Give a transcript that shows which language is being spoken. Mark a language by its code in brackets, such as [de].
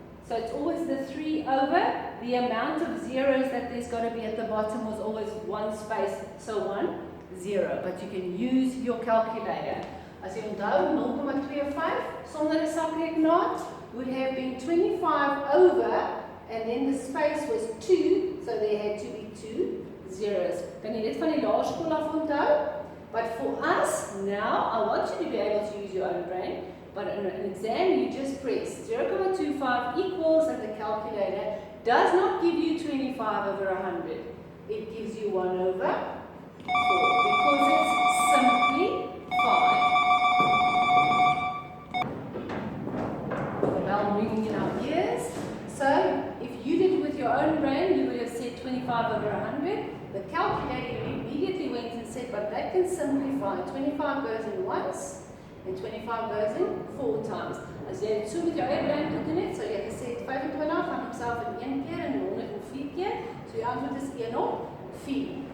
[en] So it's always the 3 over, the amount of zeros that there's got to be at the bottom was always 1 space, so 1, 0. But you can use your calculator. [af] As jy onthou, 0.25 sonder 'n sakrekenaar [en] would have been 25 over, and then the space was 2, so there had to be 2 zeros. [af] Kan jy dit van die laerskool af onthou? [en] But for us, now, I want you to be able to use your own brain, but in an exam, you just press 0.25 equals, and the calculator does not give you 25 over 100. It gives you 1 over 4, because it's simply 5. The bell ringing in our ears. So, if you did it with your own brain, you would have said 25 over 100. The calculator immediately went and said, but that can simplify. 25 goes in once, and 25 goes in 4 times. [af] As jy dit so met jou eie brein gedoen het, so jy het gesê 25 gaan homself in 1 keer en 100 in 4 keer, so jou antwoord is 1 op 4.